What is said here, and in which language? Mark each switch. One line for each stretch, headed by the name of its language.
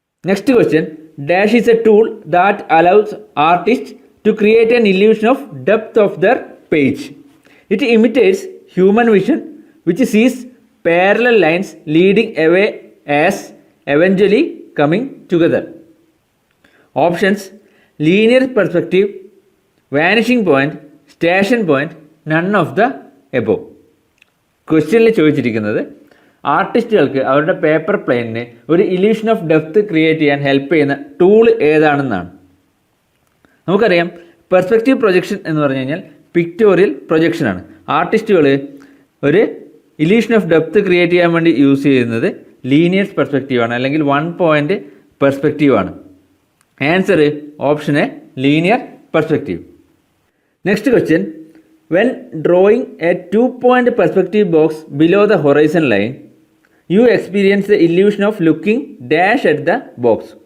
English: Next question, dash is a tool that allows artist to create an illusion of depth of their page. It imitates human vision which sees parallel lines leading away as eventually coming together. Options: linear perspective, vanishing point, station point, none of the above.
Malayalam: ക്വസ്റ്റ്യനിൽ ചോദിച്ചിരിക്കുന്നത് ആർട്ടിസ്റ്റുകൾക്ക് അവരുടെ paper പ്ലെയിനിന് ഒരു illusion of depth create ചെയ്യാൻ help ചെയ്യുന്ന tool ഏതാണെന്നാണ്. നമുക്കറിയാം perspective projection എന്ന് പറഞ്ഞു കഴിഞ്ഞാൽ പിക്ടോറിയൽ പ്രൊജക്ഷനാണ്. ആർട്ടിസ്റ്റുകൾ ഒരു ഇല്യൂഷൻ ഓഫ് ഡെപ്ത് ക്രിയേറ്റ് ചെയ്യാൻ വേണ്ടി യൂസ് ചെയ്യുന്നത് ലീനിയർ പെർസ്പെക്റ്റീവാണ്, അല്ലെങ്കിൽ 1 point പെർസ്പെക്റ്റീവാണ്.
English: Answer option A linear perspective. Next question, when drawing a 2-point perspective box below the horizon line, you experience the illusion of looking dash at the box.